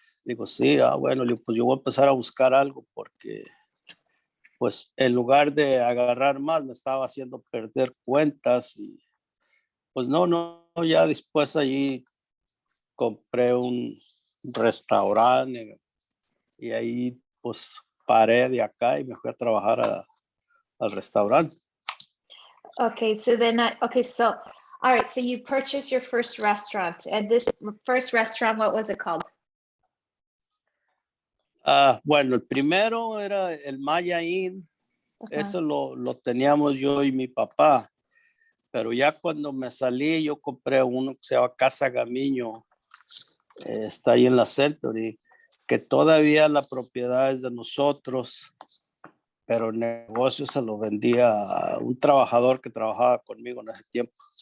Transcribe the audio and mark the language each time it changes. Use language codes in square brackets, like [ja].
[es] Digo, sí, bueno, le digo, pues yo voy a empezar a buscar algo porque pues en lugar de agarrar más me estaba haciendo perder cuentas y pues no, ya después allí compré un restaurante y ahí pues paré de acá y me fui a trabajar al restaurante. [en] Okay, so then okay, so all right, so you purchased your first restaurant, and this first restaurant, what was it called? [es] Bueno, el primero era el Maya Inn, eso lo teníamos yo y mi papá, pero ya cuando me salí yo compré uno que se llama Casa Gamiño, está ahí en la Century, que todavía la propiedad es de nosotros, pero el negocio se lo vendía a un trabajador que trabajaba conmigo en ese tiempo.